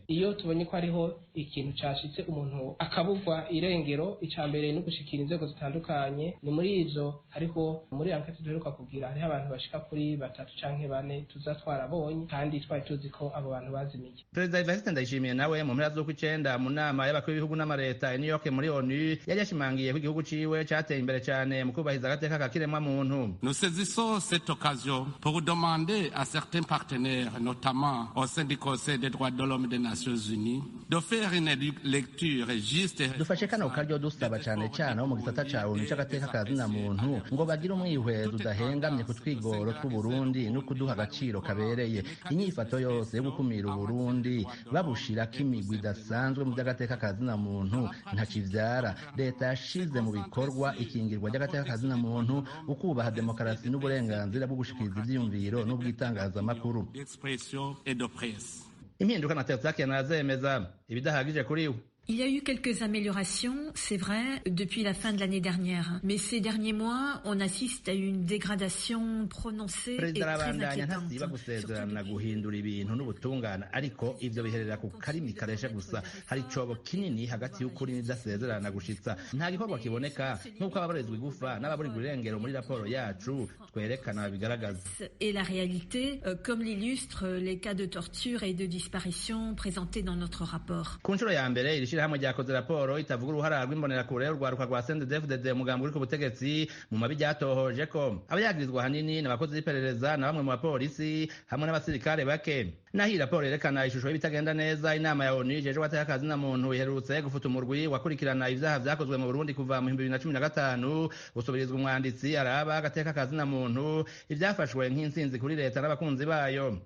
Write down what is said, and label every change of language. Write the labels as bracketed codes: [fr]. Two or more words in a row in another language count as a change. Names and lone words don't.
[rn] Iyo tubonye ko ariho ikintu cashitse umuntu akabugwa irengero, icambere no gushikira inzego zitandukanye, ni muri izo hariho muri enquête duheruka kugira hariho abantu bashika kuri 3 canke 4 tuzatwarabonye kandi twari tuzi ko abo bantu bazimiye. Perezida Evariste Ndayishimiye nawe mu mpera z'ukw'icenda mu nama y'abakuru b'ibihugu n'amareta i New York muri ONU yari yashimangiye ko igihugu ciwe cateye imbere cane mu kubahiriza agateka ka kiremwa muntu. [fr] Nous saisissons cette occasion pour demander à certains partenaires, notamment au sein du Conseil des droits de l'homme des Nations Unies, de faire une lecture juste. [rn] Dufashe kano karyo dusaba cane cane mu gisata ca ONU c'agateka kazina muntu ngo bagire umwihwezo udahengamye ku twigoro tw'u Burundi no kuduha agaciro kabereye. Inyifato yose yo gukumira Burundi babushirako imigwi idasanzwe mu by'agateka kazina muntu ntakivyara. Leta yashize mu bikorwa ikingirwa ry'agateka kazina muntu, ukubaha demokarasi n'uburenganzira bwo gushikiriza ivyiyumviro n'ubwitangazamakuru. Impinduka na Tetsakian arazemeza ibidahagije kuri we. [fr] Il y a eu quelques améliorations, c'est vrai, depuis la fin de l'année dernière. Mais ces derniers mois, on assiste à une dégradation prononcée et très inquiétante. [rn] Gusezerana guhindura ibintu n'ubutungane, ariko ivyo biherera ku karimi karesha gusa. Hari cobo kinini hagati y'ukuri n'idasezerana gushitsa. Nta gikorwa kiboneka nk'uko ababorezwa igufa n'ababurirwa irengero muri raporo yacu twerekana bigaragaza. [fr] Et la réalité, comme l'illustrent les cas de torture et de disparition présentés dans notre rapport. [rn] Ku nshuro ya mbere ishirahamwe ryakoze raporo itavuga uruhara rw'imbonerakure urwaruka rwa CNDD-FDD umugambi uri ku butegetsi mu mabi ryatohoje ko abayagirizwa hanini n'abakozi b'iperereza na bamwe mu bapolisi hamwe n'abasirikare bake. naho iyi raporo yerekana ishusho y'ibitagenda neza, inama ya ONU ijejwe agateka na muntu iherutse gufuta umurwi wakurikirana ivyaha vyakozwe mu Burundi kuva mu 2015 gusubirizwa umwanditsi araba agateka na muntu ivyafashwe nk'intsinzi kuri leta n'abakunzi bayo.